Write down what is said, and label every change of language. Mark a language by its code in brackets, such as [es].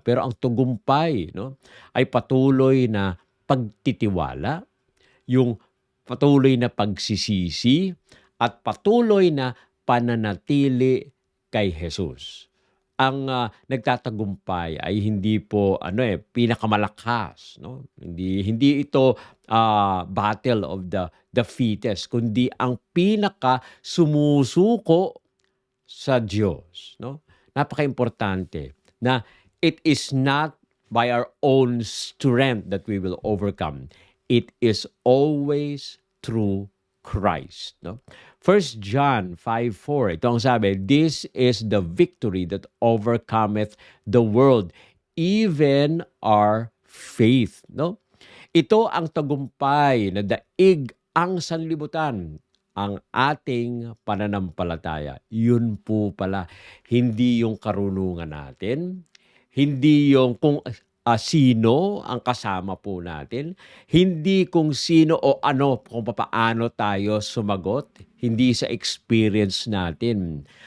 [tl] Pero ang tagumpay, no, ay patuloy na pagtitiwala, yung patuloy na pagsisisi, at patuloy na pananatili kay Jesus. Ang nagtatagumpay ay hindi po pinakamalakas, no? Hindi ito [en] battle of the fittest, [tl] kundi ang pinaka sumusuko sa Diyos, no? Napaka-importante na [en] it is not by our own strength that we will overcome. It is always through Christ. No? 1 John 5:4, [tl] ito ang sabi, [en] this is the victory that overcometh the world, even our faith. [tl] No? Ito ang tagumpay na daig ang sanlibutan, ang ating pananampalataya. Yun po pala, hindi yung karunungan natin, hindi yung kung sino ang kasama po natin, hindi kung sino o ano, kung papaano tayo sumagot, hindi sa experience natin.